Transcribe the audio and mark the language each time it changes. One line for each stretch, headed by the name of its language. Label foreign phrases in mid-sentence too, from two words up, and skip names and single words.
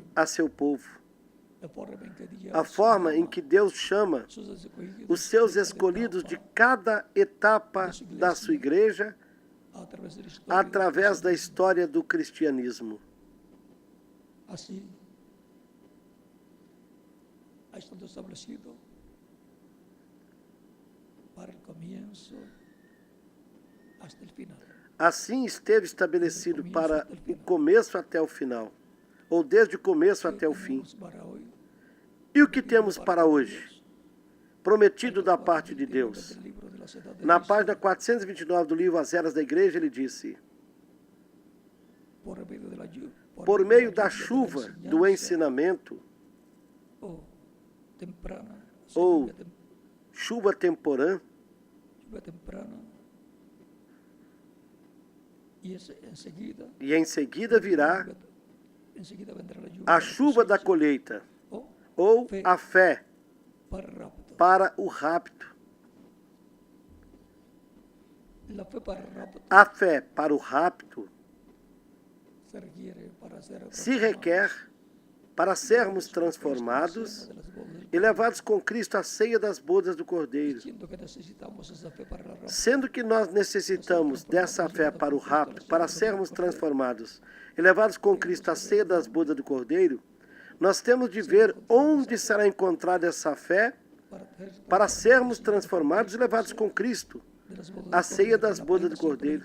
Portuguese: a seu povo,
Spanish: la forma en que Dios
Portuguese: a forma em que Deus chama
Spanish: sus escogidos
Portuguese: os seus
Spanish: de cada
Portuguese: escolhidos de
Spanish: etapa,
Portuguese: cada etapa da sua igreja
Spanish: a través de la historia
Portuguese: através da história do cristianismo.
Spanish: Así ha estado establecido para el comienzo hasta el final.
Portuguese: Assim esteve estabelecido para o começo até o final, ou desde o começo até o fim.
Spanish: Tenemos para hoy,
Portuguese: E o que temos para hoje? Prometido da parte de Deus.
Spanish: del libro de la Ciudad de
Portuguese: Na Cristo, página 429 do livro As Eras da Igreja, ele disse,
Spanish: por medio de la llu-
Portuguese: por meio da
Spanish: lluvia de la
Portuguese: chuva
Spanish: enseñanza,
Portuguese: do ensinamento,
Spanish: o temprana,
Portuguese: ou
Spanish: lluvia
Portuguese: chuva temporã,
Spanish: lluvia temprana, y enseguida,
Portuguese: e em seguida virá
Spanish: enseguida vendrá la lluvia
Portuguese: a
Spanish: de la
Portuguese: chuva da
Spanish: cosecha,
Portuguese: colheita,
Spanish: o
Portuguese: ou a fé
Spanish: para el rapto.
Portuguese: para o rapto.
Spanish: La fe para el rapto
Portuguese: A fé para o rapto
Spanish: se requiere para ser
Portuguese: se requer para sermos transformados e levados com Cristo à ceia das bodas do Cordeiro.
Spanish: siendo que necesitamos esa fe para el rapto.
Portuguese: Sendo que nós necessitamos dessa fé para o rapto, para sermos transformados e levados com Cristo à ceia das bodas do Cordeiro, nós temos de ver onde será encontrada essa fé para sermos transformados e levados com Cristo a ceia das bodas do Cordeiro.